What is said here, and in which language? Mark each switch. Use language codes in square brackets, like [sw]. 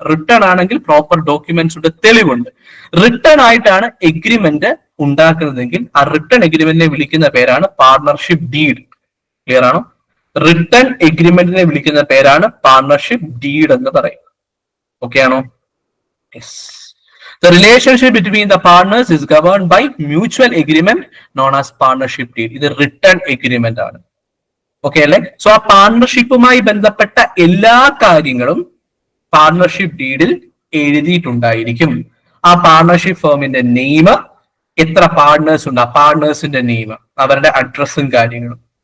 [ml] Return ആണെങ്കിൽ proper documents ഉണ്ട്, തെളിവുണ്ട്. റിട്ടേൺ ആയിട്ടാണ് എഗ്രിമെന്റ് ഉണ്ടാക്കുന്നതെങ്കിൽ ആ റിട്ടേൺ എഗ്രിമെന്റിനെ വിളിക്കുന്ന പേരാണ് പാർട്ണർഷിപ്പ് ഡീഡ്. ക്ലിയർ ആണോ? റിട്ടേൺ എഗ്രിമെന്റിനെ വിളിക്കുന്ന പേരാണ് പാർട്ണർഷിപ്പ് ഡീഡ് എന്ന് പറയുന്നത്. ഓക്കെ ആണോ? Yes. [en] The relationship between the partners is governed by mutual agreement known as partnership deed. [ml] ഇത് റിട്ടേൺ എഗ്രിമെന്റ് ആണ്. ഓക്കെ അല്ലെ? സോ ആ പാർട്ണർഷിപ്പുമായി ബന്ധപ്പെട്ട എല്ലാ കാര്യങ്ങളും പാർട്ണർഷിപ്പ് ഡീഡിൽ എഴുതിയിട്ടുണ്ടായിരിക്കും. ആ പാർട്ണർഷിപ്പ് ഫേമിന്റെ നെയിം, എത്ര പാർട്ണേഴ്സ് ഉണ്ട്, ആ പാർട്ണേഴ്സിന്റെ നെയിം, അവരുടെ അഡ്രസ്സും കാര്യങ്ങളും.